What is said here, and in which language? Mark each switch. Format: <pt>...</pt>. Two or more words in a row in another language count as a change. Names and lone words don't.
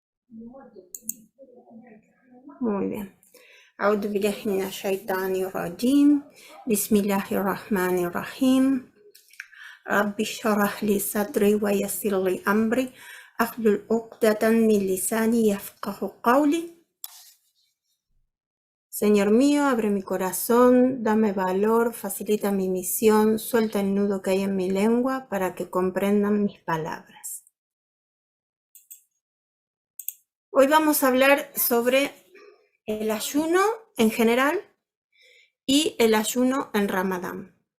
<es>Muy bien.</es> <ar>أعوذ بالله من الشيطان الرجيم. بسم الله الرحمن الرحيم. رب اشرح لي صدري ويسر لي أمري أحلل عقدة من لساني يفقه قولي.</ar> <es>Señor mío, abre mi corazón, dame valor, facilita mi misión, suelta el nudo que hay en mi lengua para que comprendan mis palabras. Hoy vamos a hablar sobre el ayuno en general y el ayuno en Ramadán.</es>